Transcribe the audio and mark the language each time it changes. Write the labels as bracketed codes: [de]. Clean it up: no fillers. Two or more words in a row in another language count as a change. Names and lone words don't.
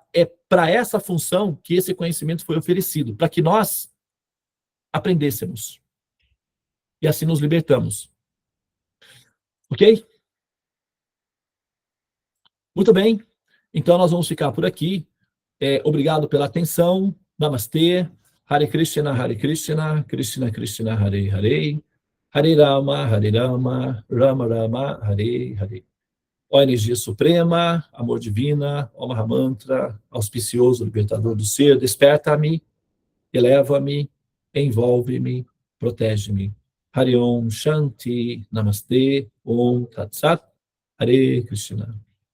[pt] É para essa função que esse conhecimento foi oferecido, para que nós aprendêssemos. E assim nos libertamos. Ok? Muito bem. Então nós vamos ficar por aqui. Obrigado pela atenção. Namastê. [sa] हरे कृष्ण कृष्ण कृष्ण हरे हरे. हरे राम राम राम हरे हरे. [pt] Ó energia suprema, amor divina, ó Mahamantra, auspicioso, libertador do ser, desperta-me, eleva-me, envolve-me, protege-me. [sa] हरे ओं शान्ति नमस्ते ओं तत् सत् हरे कृष्ण.